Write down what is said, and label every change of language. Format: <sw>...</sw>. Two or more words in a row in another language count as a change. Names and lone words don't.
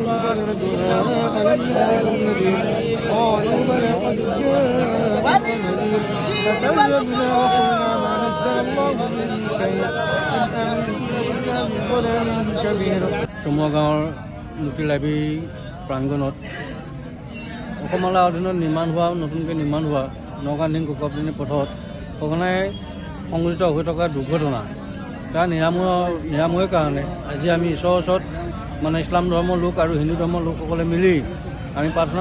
<ar>خزنتها ألم يأتكم نذير قالوا بلى قد جاءكم نذير فكذبنا وقلنا ما نزل الله من شيء إن أنتم إلا في ضلال كبير</ar> <as>চমুৱা গাঁৱৰ</as> <en>local library</en> <as>প্ৰাংগণত অসমমালাৰ অধীনত নতুনকৈ নিৰ্মাণ হোৱা নগাঁও দিন কোকৰাপটনি পথত সঘনাই সংঘটিত হৈ থকা দুৰ্ঘটনা তাৰ নিৰাময়ৰ কাৰণে আজি আমি ঈশ্বৰৰ ওচৰত মানে ইছলাম ধৰ্মৰ লোক আৰু হিন্দু ধৰ্মৰ লোকসকলে মিলি আমি প্ৰাৰ্থনা</as>